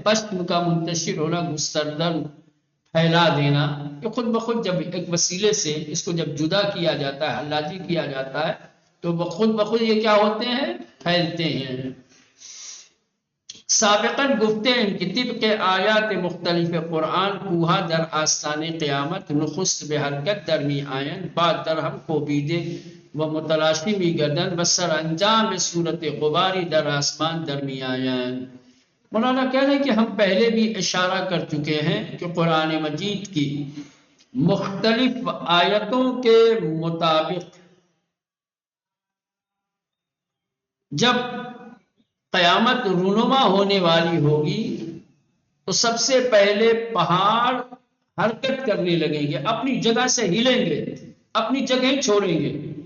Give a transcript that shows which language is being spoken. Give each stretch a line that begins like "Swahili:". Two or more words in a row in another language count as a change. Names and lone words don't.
Urdu: پشم کا منتشر ہونا، گستردن پھیلا دینا، کہ خود بخود جب ایک وسیلے سے اس کو جب جدا کیا جاتا ہے، حلاجی کیا جاتا ہے، تو خود بخود یہ کیا ہوتے ہیں؟ پھیلتے ہیں۔
Persian: سابقاً گفتے ہیں کہ طبق آیات مختلف قرآن کوہا در آستان قیامت نخست به حرکت در می آیند، بعد در ہم کوبیده و متلاشی می گردند و سر انجام صورت غباری در آسمان در می آیند۔
Urdu: مولانا کہہ رہے ہیں کہ ہم پہلے بھی اشارہ کر چکے ہیں کہ قرآن مجید کی مختلف آیتوں کے مطابق جب قیامت رونما ہونے والی ہوگی تو سب سے پہلے پہاڑ حرکت کرنے لگیں گے، اپنی جگہ سے ہلیں گے، اپنی جگہ چھوڑیں گے۔